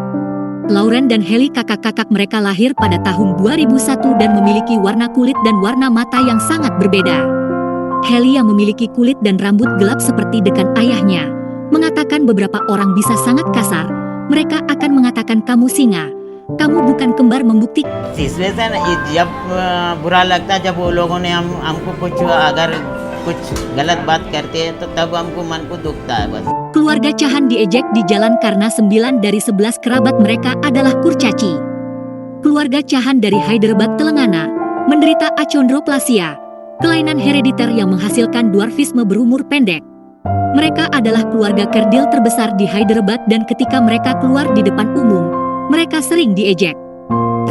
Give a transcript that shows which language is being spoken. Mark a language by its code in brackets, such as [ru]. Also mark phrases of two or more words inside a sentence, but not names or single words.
[id] Lauren dan Haley kakak-kakak mereka lahir pada tahun 2001 dan memiliki warna kulit dan warna mata yang sangat berbeda. Haley yang memiliki kulit dan rambut gelap seperti dekan ayahnya, mengatakan beberapa orang bisa sangat kasar. Mereka akan mengatakan kamu singa, kamu bukan kembar membuktikan. [hi] इसमें से ना जब बुरा लगता है जब वो लोगों ने हमको कुछ अगर कुछ गलत बात करते हैं तो तब हमको मन को दुखता है बस. [id] Keluarga Cahan diejek di jalan karena 9 dari 11 kerabat mereka adalah kurcaci. Keluarga Cahan dari Hyderabad, Telangana, menderita achondroplasia, kelainan herediter yang menghasilkan dwarfisme berumur pendek. Mereka adalah keluarga kerdil terbesar di Hyderabad dan ketika mereka keluar di depan umum, mereka sering diejek.